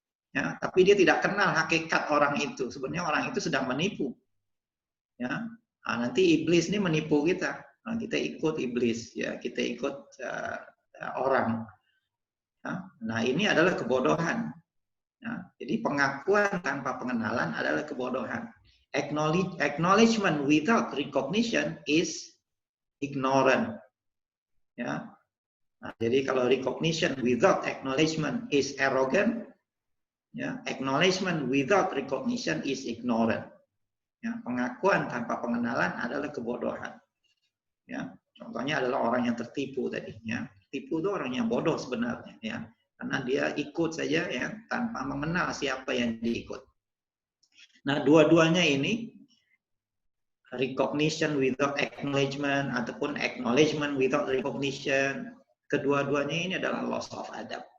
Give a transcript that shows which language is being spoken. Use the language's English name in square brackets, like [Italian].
[Indonesian] Ya, tapi dia tidak kenal hakikat orang itu. Sebenarnya orang itu sedang menipu. Ya, nah, nanti iblis ini menipu kita. Nah, kita ikut iblis, ya kita ikut orang. Ya, nah ini adalah kebodohan. Ya, jadi pengakuan tanpa pengenalan adalah kebodohan. [English] Acknowledgement without recognition is ignorant. [Indonesian] Ya, nah, jadi kalau [English] recognition without acknowledgement is arrogant. Ya, acknowledgement without recognition is ignorant. [Indonesian] Ya, pengakuan tanpa pengenalan adalah kebodohan. Ya, contohnya adalah orang yang tertipu tadi. Ya, tipu itu orang yang bodoh sebenarnya. Ya, karena dia ikut saja ya tanpa mengenal siapa yang diikut. Nah, dua-duanya ini [English] recognition without acknowledgement ataupun acknowledgement without recognition, [Indonesian] kedua-duanya ini adalah [English] loss of adab.